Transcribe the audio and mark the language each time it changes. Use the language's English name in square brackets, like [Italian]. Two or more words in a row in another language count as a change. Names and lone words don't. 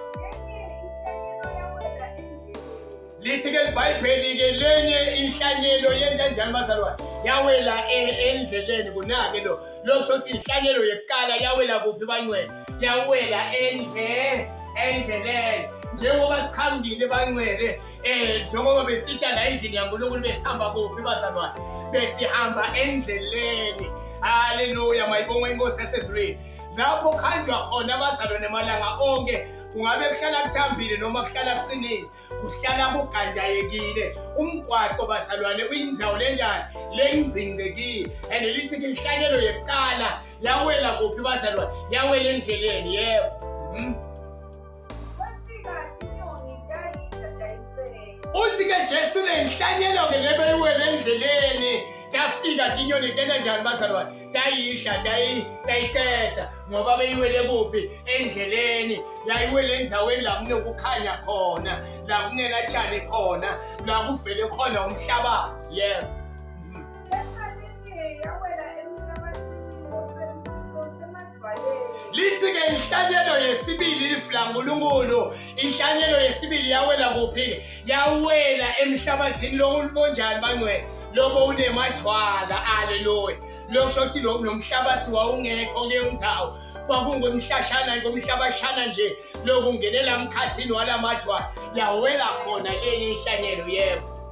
[Swati] Lithi ke iBhayibheli ke lenye inhlanyelo yenza njani bazalwane yawela endleleni kunake lokusho ukuthi inhlanyelo yekuqala yawela kuphi bangcwele yawela endleleni njengoba sikhambile bangcwele njengoba besitha la endlini yaNkulunkulu besihamba kuphi bazalwane besihamba endleleni. Hallelujah. Mayibonge inkosi yasezulwini lapho khanjwa khona bazalwane malanga onke kungabe kuhlala kuthambile noma kuhlala kuqinile kuhlala kugandayekile umgwaqo bazalwane uyindzawo lenjani lengcingekile and lithi ke inhlanyelo yekuqala yawela kuphi bazalwane yawela endleleni yebo. Uthi ke Jesu le inhlanyelo ke lebeyiwela endleleni tafika tinyoni tena njani bazalwane tayidla tayithetha ngoba beyiwele kuphi endleleni yayiwele endzaweni la kunokukhanya khona la kungena tshani khona la kuvele khona umhlabathi yebo. Lithi ke inhlanyelo yesibili lifla uNkulunkulu inhlanyelo yesibili yawela kuphi yawela emhlabathini lonjani bangcwele lobo unemathwala. Hallelujah. Lokusho ukuthi lo mhlabathi wawungekho kuleyo ndawo kwakungumhlashana ngomhlabashana nje lokungenela emkhathini walamathwala yawela khona le inhlanyelo yebo.